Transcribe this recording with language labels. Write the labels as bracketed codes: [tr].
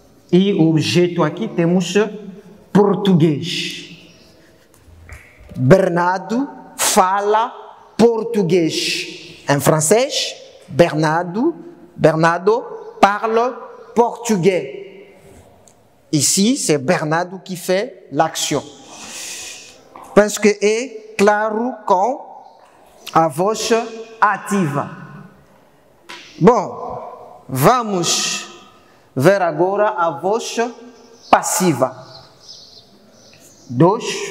[pt] E o objeto aqui temos português. Bernardo fala português. Em francês, [fr] Bernardo parle portugais. Ici, c'est Bernardo qui fait l'action. [pt] Penso que é claro com a voz ativa. Bom, vamos ver agora a voz passiva. 2.